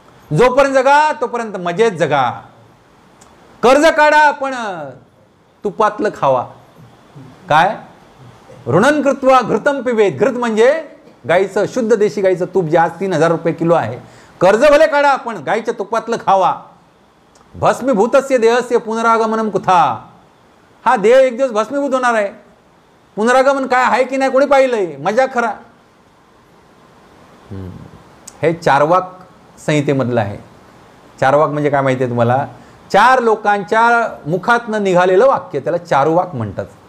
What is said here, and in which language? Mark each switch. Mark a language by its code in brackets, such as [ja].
[mr] जोपर्यंत जगा तोपर्यंत मजेत जगा. कर्ज काढा पण तुपातलं खावा. काय, [sa] ऋणन कृत्वा घृतम पिबेत. [mr] घृत म्हणजे गाईचं, शुद्ध देशी गाईचं तूप, जे आज 3,000 रुपये किलो आहे. कर्ज भले काढा पण गाईच्या तुपातलं खावा. [sa] भस्मीभूतस्य देहस्य पुनरागमनम कुथा. [mr] हा देह एक दिवस भस्मीभूत होणार आहे. पुनरागमन काय आहे की नाही कोणी पाहिलंय, मजा खरा. हे चारवाक संहितेमधलं आहे. चारवाक म्हणजे काय माहिती आहे तुम्हाला, 4 लोकांच्या मुखातनं निघालेलं वाक्य, त्याला चारुवाक म्हणतात.